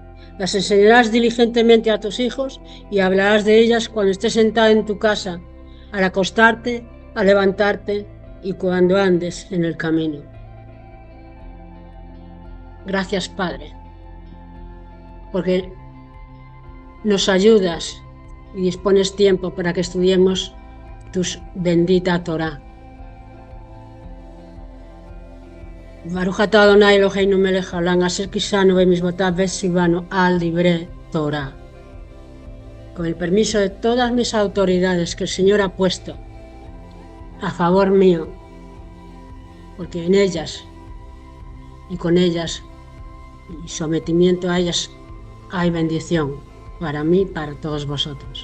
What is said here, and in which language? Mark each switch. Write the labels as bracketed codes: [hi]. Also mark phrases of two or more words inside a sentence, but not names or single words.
[es] Las enseñarás diligentemente a tus hijos y hablarás de ellas cuando estés sentada en tu casa, al acostarte, al levantarte y cuando andes en el camino. Gracias, Padre, porque nos ayudas y dispones tiempo para que estudiemos tu bendita Torah. [he] ברוך אתה אדוני אלוהינו מלך העולם אשר קדשנו במצוותיו וצוונו על דברי תורה. [es] Con el permiso de todas mis autoridades que el Señor ha puesto a favor mío, porque en ellas y con ellas y sometimiento a ellas hay bendición para mí y para todos vosotros.